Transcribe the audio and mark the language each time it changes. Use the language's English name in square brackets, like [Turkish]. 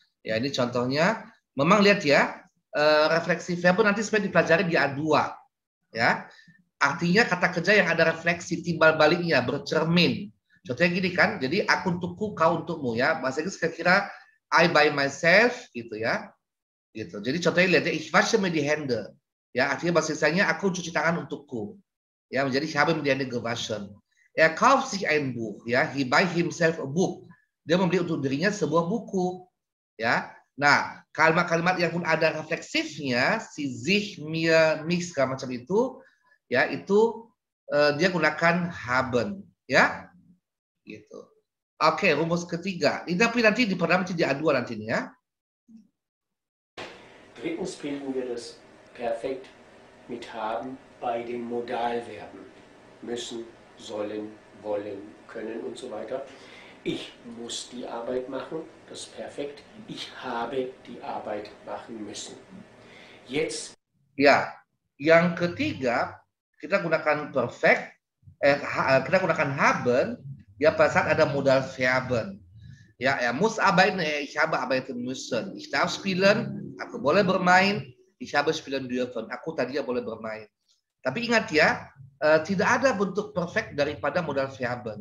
[Indonesian] Ya, ini contohnya, memang lihat ya, refleksif verben nanti sebenarnya dipelajari di A2. Ya, artinya kata kerja yang ada refleksi, timbal baliknya, bercermin. Contohnya gini kan, jadi aku untukku, kau untukmu ya. Bahasa Inggris kira-kira [English] I by myself [Indonesian] gitu ya. Gitu. Jadi contohnya lihat ya, [German] ich wasche mir die Hände. [Indonesian] Ya, artinya bahasa Inggrisnya aku cuci tangan untukku. [German] Ya, menjadi ich habe mir die Hände gewaschen. Er kauft sich ein Buch, ya, [English] he buy himself a book. [Indonesian] Dia membeli untuk dirinya sebuah buku. Ya. Nah, kalimat-kalimat yang pun ada refleksifnya, si sich, mir, mich segala macam itu, ya, itu dia gunakan haben, ya. Gitu. Oke, rumus ketiga. Ini tapi nanti diperdam di A2 nanti ya. [German] Drittens bilden wir das Perfekt mit haben bei den Modalverben. Müssen, sollen, wollen, können und so weiter. Ich muss die Arbeit machen, das Perfekt. Ich habe die Arbeit machen müssen. Jetzt. [Indonesian] Ya, yang ketiga kita gunakan perfect, kita gunakan haben. Ya, pada saat ada modal verben. [German] Ya, er muss arbeiten, ich habe arbeiten müssen. Ich darf spielen, [Indonesian] aku boleh bermain. [German] Ich habe spielen dürfen, [Indonesian] aku tadinya boleh bermain. Tapi ingat ya, tidak ada bentuk perfect daripada modal verben.